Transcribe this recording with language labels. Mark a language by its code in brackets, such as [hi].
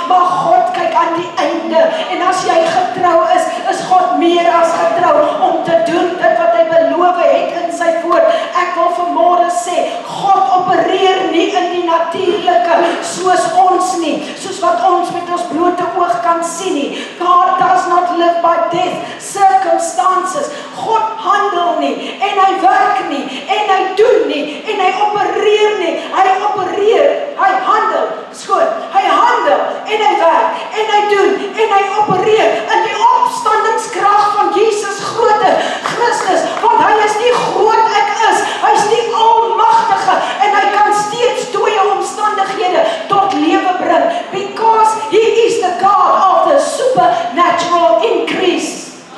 [af] Maar God kyk aan die einde. En as jy getrou is God meer as getrou om te doen dit wat hy beloof het in sy woord. Ek wil vanmôre sê, God opereer nie in die natuurlike soos ons nie, soos wat ons met ons blote oog kan sien nie. [en] God does not live by death circumstances. [af] God handel nie en hy werk nie en hy doen nie en hy opereer nie. Hy opereer, hy handel, hy handel en hy werk en hy doen en hy opereer in die opstandingskrag van Jesus Christus, want hy is nie groot ek is, hy is die almagtige en hy kan steeds dooie omstandighede tot lewe bring, [en] because he is the God of the supernatural increase.